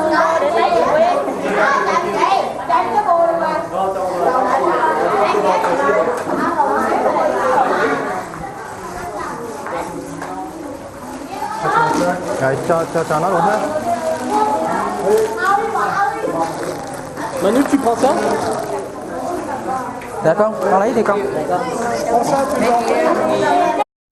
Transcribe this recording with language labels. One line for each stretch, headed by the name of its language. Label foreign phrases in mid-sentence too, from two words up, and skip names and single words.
Vietnamese: Cho nó luôn ha.
French: Manu, tu prends ça? D'accord,
Vietnamese: con lấy đi con.
French: Prends ça, tu veux en faire?